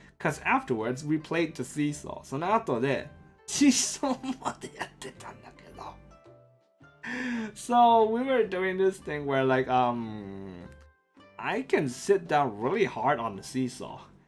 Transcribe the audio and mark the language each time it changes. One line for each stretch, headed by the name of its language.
English: Because afterwards, we played the seesaw.
Japanese: その後で、シーソーまでやってたんだけど。
English: So we were doing this thing where like, I can sit down really hard on the seesaw.